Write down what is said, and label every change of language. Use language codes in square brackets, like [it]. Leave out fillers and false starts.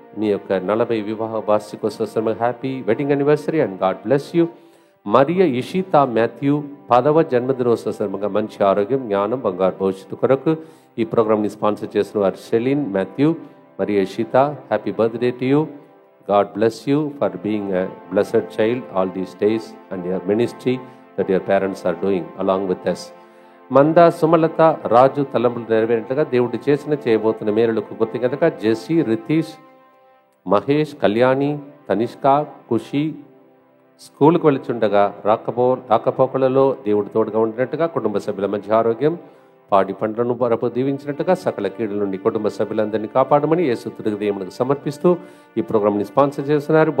[te] మీ యొక్క 40 వివాహ వార్షికోత్సవం happy wedding anniversary and God bless you. Maria Ishita Matthew 10వ జన్మదినోత్సవ సందర్భంగా మంచి ఆరోగ్యం, జ్ఞానం, బంగారు భవిష్యత్తు కొరకు ఈ ప్రోగ్రామ్ని స్పాన్సర్ చేసిన వారు షెలిన్ Matthew, Maria Ishita, happy birthday to you. [en] God bless you for being a blessed child all these days and your ministry that your parents are doing along with us. [te] మంద సుమలత రాజు తలంపులు నెరవేరినట్లుగా దేవుడు చేయబోతున్న మేలులకు గుర్తించగా జెస్సీ, రితీష్, మహేష్, కళ్యాణి, తనిష్క, ఖుషి స్కూల్కి వెళుచుండగా రాకపోకలలో దేవుడు తోడుగా ఉండినట్టుగా కుటుంబ సభ్యుల మధ్య ఆరోగ్యం, పాడి పంటలను వరపు దీవించినట్టుగా సకల కీడుల నుండి కుటుంబ సభ్యులందరినీ కాపాడమని యేసుతుడికి దేవునికి సమర్పిస్తూ ఈ ప్రోగ్రామ్ని స్పాన్సర్ చేస్తున్నారు.